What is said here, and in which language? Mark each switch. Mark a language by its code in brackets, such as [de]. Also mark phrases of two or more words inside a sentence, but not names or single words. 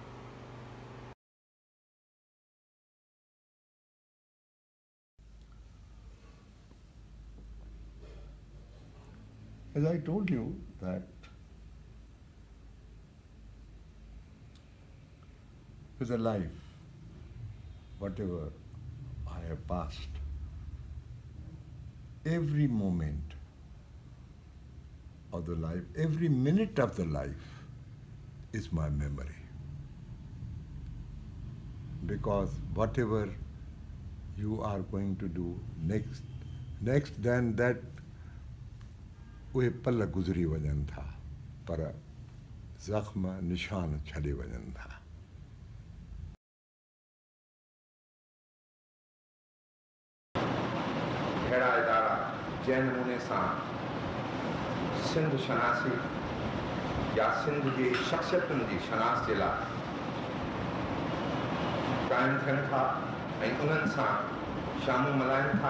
[en] As I told you that with a life, whatever I have passed, every moment of the life, every minute of the life is my memory. Because whatever you are going to do next then that [sd] उहे पल गुज़री वञनि था पर ज़ख़्म निशान छॾे वञनि था अहिड़ा इदारा जंहिं नमूने सां सिंध शनासी या सिंध जी शख़्सियतुनि जी शनास जे लाइ क़ाइमु थियनि था ऐं उन्हनि सां शामूं मल्हाइनि था